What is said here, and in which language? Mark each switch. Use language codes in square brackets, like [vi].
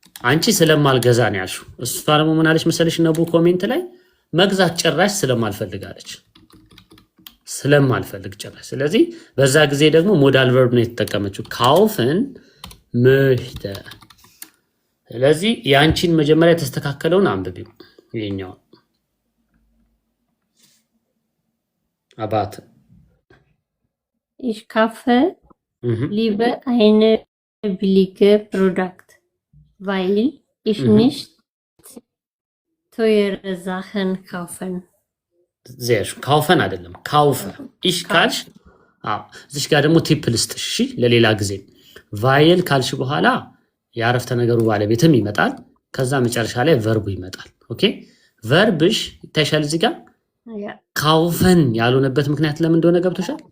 [am] አንቺ ስለማልገዛ ነው ያልሽው። እሷ ደግሞ ምን አለች መሰለሽ ነቡ ኮሜንት ላይ መግዛት ጭራሽ ስለማልፈልግ አለች። ስለማልፈልግ ጭራሽ። ስለዚህ በዛ ጊዜ ደግሞ ሞዳል ቨርብ ነው የተጠቀመችው ካውፍን möchte። ስለዚህ ያንቺን መጀመሪያ የተስተካከለውን አንብቢው። ይሄኛው አባት [de] ich kaufe lieber eine billige Produkt weil ich nicht teure Sachen kaufen sehr schön kaufen [am] አይደለም [de] kaufe ich [am] ካልሽ እዚህ ጋር ደግሞ ቲፕ ልስጥሽ እሺ ለሌላ ጊዜ weil ካልሽ በኋላ የአረፍተ ነገሩ ባለቤትም ይመጣል ከዛ መጨረሻ ላይ ቨርቡ ይመጣል ኦኬ ቨርብሽ ይታይሻል እዚህ ጋር ካውፈን ያልሆነበት ምክንያት ለምን እንደሆነ ገብቶሻል?